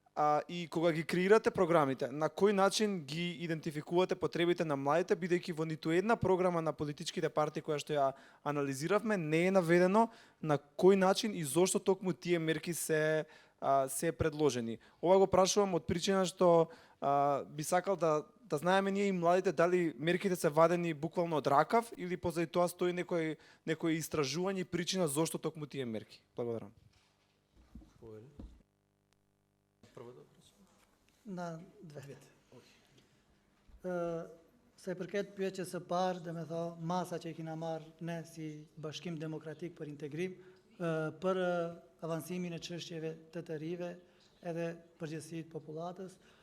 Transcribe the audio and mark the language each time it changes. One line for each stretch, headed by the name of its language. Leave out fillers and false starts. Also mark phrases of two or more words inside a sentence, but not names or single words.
Macedonian: и кога ги креирате програмите, на кој начин ги идентификувате потребите на младите, бидејќи во ниту една програма на политичките партии која што ја анализиравме не е наведено на кој начин и зошто токму тие мерки се предложени. Ова го прашувам од причина што би сакал да знаеме ние и младите дали мерките се вадени буквално од ракав или позади тоа стои некој истражување и причина зошто токму тие мерки. Благодарам. Na dve.
Albanian: Se përket pyetjes së parë, dhe me tha, masa që i kina marrë ne si Bashkim Demokratik për Integrim, për avansimin e çështjeve të të rive edhe përgjithësi të popullatës.